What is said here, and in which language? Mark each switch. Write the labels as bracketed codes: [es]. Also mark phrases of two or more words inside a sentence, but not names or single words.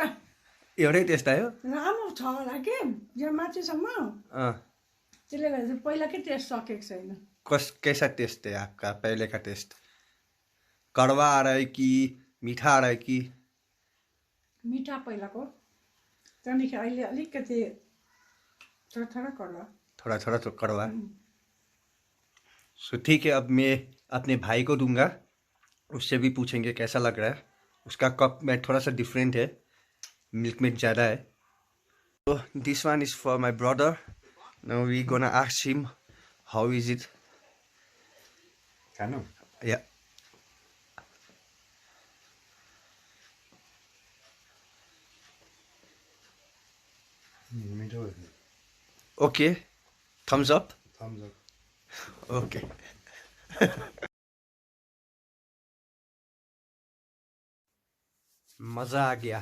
[ne] एउटै टेस्ट आयो? राम्रो छ होला के यो माथिसम्म. त्यसले गर्दा चाहिँ पहिलाकै टेस्ट सकेको छैन. [hi] कैसा टेस्ट है आपका पहले का टेस्ट? कड़वा आ रहा है कि मीठा आ रहा है कि? [ne] मीठा पहिलाको, त्यहाँदेखि अहिले अलिकति [hi] थोड़ा थोड़ा कड़वा. थोड़ा थोड़ा तो कड़वा. सो ठीक है, अब मैं अपने भाई को दूंगा, उससे भी पूछेंगे कैसा लग रहा है. उसका कप में थोड़ा सा डिफरेंट है, मिल्क मेड ज़्यादा है. [en] तो this one is for my brother. now we gonna ask him how is it. yeah okay, thumbs up. [hi] ओके. मज़ा आ गया.